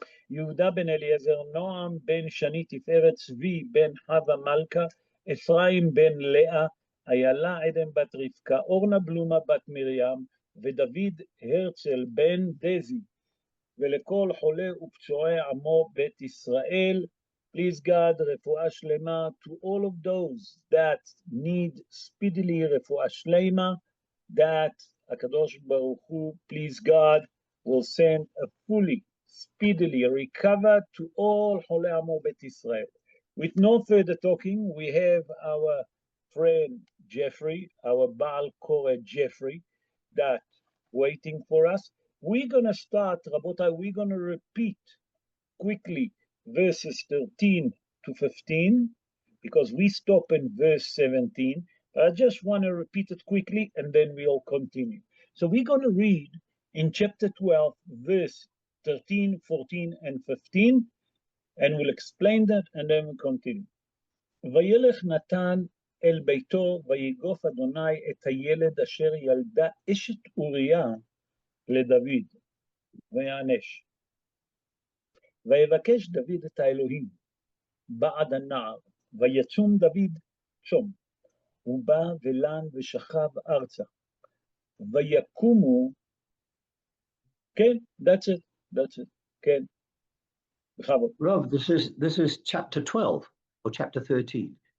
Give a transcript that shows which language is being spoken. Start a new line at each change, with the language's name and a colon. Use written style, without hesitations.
Hebrew: יהודה בן אליעזר, נועם בן שני תפארת, צבי בן חווה מלכה, אפרים בן לאה, איילה עדן בת רבקה, אורנה בלומה בת מרים, ודוד הרצל בן דזי, ולכל חולה ופצועי עמו בית ישראל.
English: Please God, רפואה שלמה to all of those that need speedily רפואה שלמה, that הקדוש ברוך הוא, please God, will send a fully, speedily recover to all
Hebrew: חולי עמו בית ישראל.
English: With no further talking, we have our friend Jeffrey, our Baal Koreh Jeffrey, that waiting for us. We're going to start, Rabotai, we're going to repeat quickly verses 13 to 15, because we stop in verse 17, but I just want to repeat it quickly and then we'll continue. So we're going to read in chapter 12, verse 13, 14, and 15, and we'll explain that and then we'll continue.
Hebrew: וילך נתן אל ביתו, ויגוף אדוני את הילד אשר ילדה אשת אוריה לדוד, ויענש. ויבקש דוד את האלוהים בעד הנער, ויצום דוד צום, הוא בא ולן ושכב ארצה, ויקומו, כן,
English: that's it,
Hebrew: כן, בכבוד.
English: Rob, this is chapter 12 or chapter 13?